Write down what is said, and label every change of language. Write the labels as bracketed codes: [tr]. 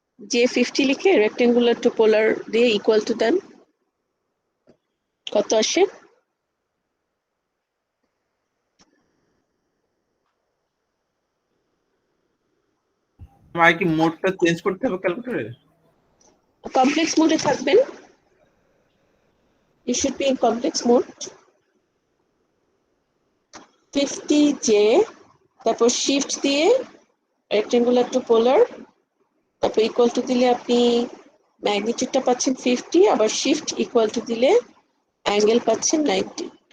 [bn] J50 লিখে rectangular two পোলার দিয়ে equal to দেন, কত আসে? আমার কি মোডটা চেঞ্জ করতে হবে ক্যালকুলেটরে? কমপ্লেক্স মোডে থাকবেন, [en] you should be in complex mode. [bn] 50J, তারপর শিফট দিয়ে রেক্টেঙ্গুলার টু পোলার, তারপর ইকুয়াল টু দিলে আপনি ম্যাগনিটিউডটা পাচ্ছেন 50, আবার শিফট ইকুয়াল টু দিলে অ্যাঙ্গেল পাচ্ছেন 90।